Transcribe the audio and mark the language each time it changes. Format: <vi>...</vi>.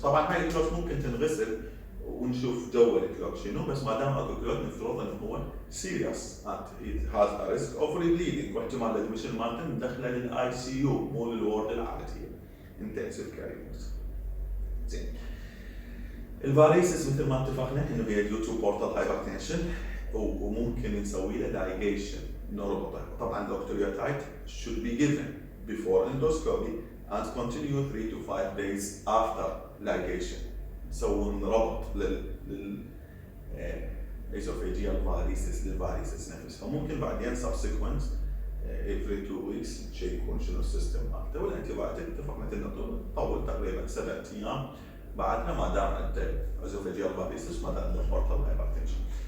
<ar>طبعا هاي الكلوتس ممكن تنغسل ونشوف جوا الكلوت شنو، بس ما دام اكو كلوت نفترض انه هو سيريس</ar> <en>and has a risk of rebleeding,</en> <ar>واحتمال الادمشن مالته ندخله للاي سي يو مو للورد العاديه انتنسيف كير يونت. زين، الفاريسس مثل ما اتفقنا انه هي ديو تو بورتال هايبرتنشن وممكن نسوي له لايجيشن نربطه.</ar> <en>طبعا الدكتوريوتايد should be given before endoscopy and continue 3 to 5 days after ligation.</en> <ar>نسوون ربط لل esophageal varices للفاريسس نفسها. ممكن بعدين</ar> <en>subsequent every 2 weeks</en> <ar>تشيكون شنو السيستم مالته. والانتيبيوتيك اتفقنا انه تطول تقريبا 7 ايام بعدها ما دام عندك esophageal varices ما دام عندك portal hypertension.</ar>